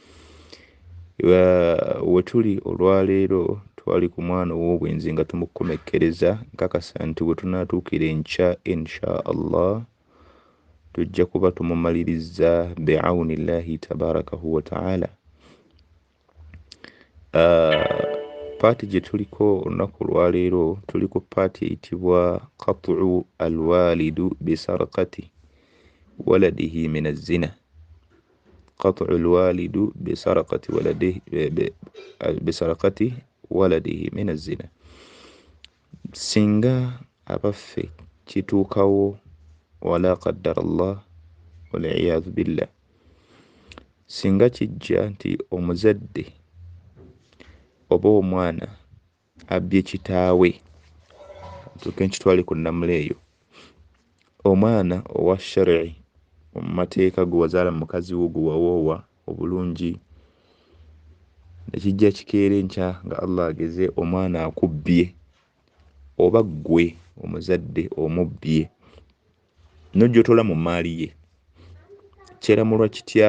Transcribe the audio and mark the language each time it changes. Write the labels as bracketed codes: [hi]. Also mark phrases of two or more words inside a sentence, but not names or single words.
[lg] Wetuli olwaleero twali ku mwana ow'obwenzi nga tumukomekkereza nkakasa nti bwe tunaatuukira enkya [ar] إن شاء الله [lg] tujja kuba tumumaliriza [ar] بعون الله تبارك وتعالى. [lg] Paati gye tuliko olunaku olwaleero tuli ku paati eyitibwa [ar] قطع الوالد بسرقة ولده من الزنا. قطع الوالد بسرقة ولده من الزنا. [lg] singa abaffe kituukawo [ar] ولا قدر الله والعياذ بالله, [lg] singa kijja nti omuzadde oba omwana abbye kitaawe, tuke nkitwale ku nnamula eyo, omwana owa shar'i omumateeka gwe wazaala mukazi wo gwe wawoowa obulungi nekijja kikeera enkya nga Allah ageze omwana akubbye oba ggwe omuzadde omubbye n'ojjotola mu maali ye, kyeramulwa kitya?